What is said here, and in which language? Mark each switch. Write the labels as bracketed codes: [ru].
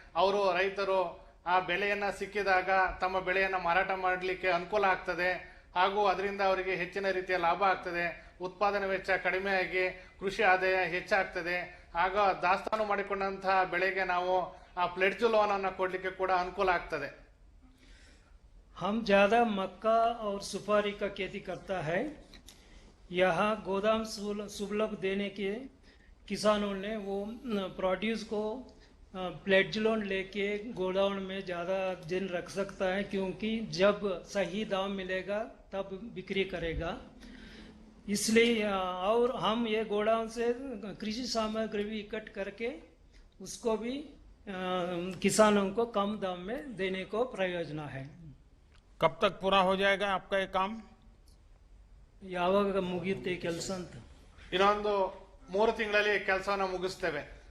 [kn] ಅವರು ರೈತರು ಆ ಬೆಳೆಯನ್ನ ಸಿಕ್ಕಿದಾಗ ತಮ್ಮ ಬೆಳೆಯನ್ನ ಮಾರಾಟ ಮಾಡಲಿಕ್ಕೆ ಅನುಕೂಲ ಆಗ್ತದೆ. ಹಾಗೂ ಅದರಿಂದ ಅವರಿಗೆ ಹೆಚ್ಚಿನ ರೀತಿಯ ಲಾಭ ಆಗ್ತದೆ. ಉತ್ಪಾದನಾ ವೆಚ್ಚ ಕಡಿಮೆಯಾಗಿ ಕೃಷಿ ಆದಾಯ ಹೆಚ್ಚಾಗ್ತದೆ. ಆಗ ದಾಸ್ತಾನು ಮಾಡಿಕೊಂಡಂತಹ ಬೆಳೆಗೆ ನಾವು ಆ ಪ್ಲೆಡ್ಜ್ ಲೋನ್ ಅನ್ನು ಕೊಡ್ಲಿಕ್ಕೆ ಕೂಡ ಅನುಕೂಲ ಆಗ್ತದೆ. [hi] हम ज्यादा मक्का और सुपारी का खेती करता है. यहाँ गोदाम सुलभ देने के किसानों ने वो प्रोड्यूस को प्लेड्ज लोन लेके गोडाउन में ज़्यादा दिन रख सकता है, क्योंकि जब सही दाम मिलेगा तब बिक्री करेगा. इसलिए और हम ये गोडाउन से कृषि सामग्री भी इकट्ठ करके उसको भी किसानों को कम दाम में देने को प्रयोजन है. कब तक पूरा हो जाएगा आपका ये काम? [kn] ಯಾವಾಗ ಮುಗಿಯುತ್ತೆ ಕೆಲಸ ಅಂತ? ಇನ್ನೊಂದು 3 ತಿಂಗಳಲ್ಲಿ ಕೆಲಸವನ್ನು ಮುಗಿಸ್ತೇವೆ.